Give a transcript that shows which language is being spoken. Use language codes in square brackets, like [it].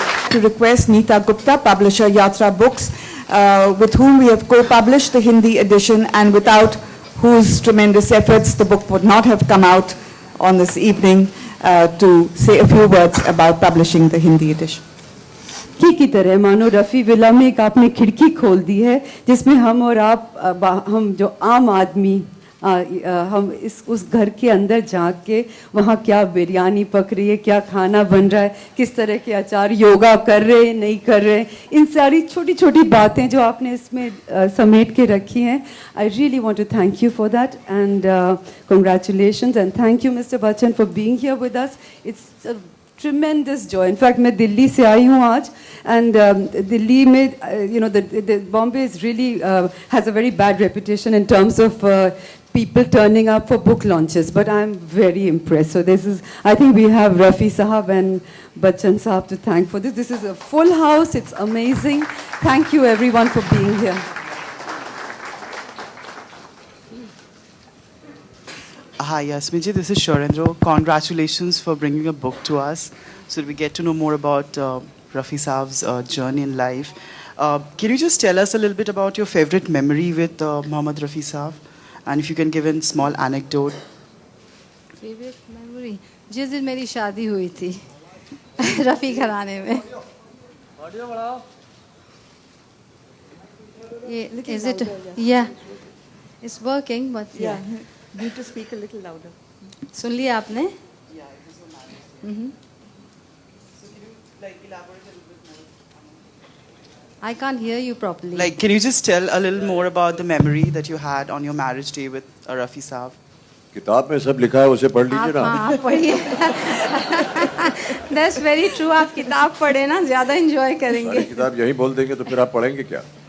[en] To request Neeta Gupta, publisher Yatra Books, with whom we have co-published the Hindi edition and without whose tremendous efforts the book would not have come out on this evening, to say a few words about publishing the Hindi edition. [hi] की तरह मानो Rafi villa में एक आपने खिड़की खोल दी है जिसमें हम और आप हम जो आम आदमी हम उस घर के अंदर झांक के वहाँ क्या बिरयानी पक रही है, क्या खाना बन रहा है, किस तरह के आचार योगा कर रहे हैं नहीं कर रहे हैं, इन सारी छोटी छोटी बातें जो आपने इसमें समेट के रखी हैं. [en] I really want to thank you for that and congratulations and thank you Mr. Bachchan for being here with us. It's a tremendous joy. In fact, [hi] मैं दिल्ली से आई हूँ आज [en] and [hi] दिल्ली में [en] you know the Bombay is really has a very bad reputation in terms of people turning up for book launches, but I'm very impressed. So this is, I think we have Rafi Sahab and Bachchan Sahab to thank for this. This is a full house. It's amazing. Thank you everyone for being here. Hi, Yasmin ji, this is Sharendra. Congratulations for bringing a book to us so that we get to know more about Rafi Saab's journey in life. Can you just tell us a little bit about your favorite memory with Mohammed Rafi Saab? And if you can give a small anecdote. Favorite memory? [hi] जिस दिन मेरी शादी हुई थी रफ़ी घराने में. [en] Is it? Yeah, it's working, but yeah. Need to speak a little louder. [hi] सुन लिया आपने? [en] Yeah, it is so nice. So can you elaborate a little bit more? I can't hear you properly. Can you just tell a little more about the memory that you had on your marriage day with Rafi Saab? [hi] किताब में सब लिखा है उसे पढ़ लीजिए ना. आप पढ़िए. [en] That's very true. [hi] आप किताब पढ़े ना ज़्यादा enjoy करेंगे. सारी किताब यही बोल देंगे तो फिर आप पढ़ेंगे क्या?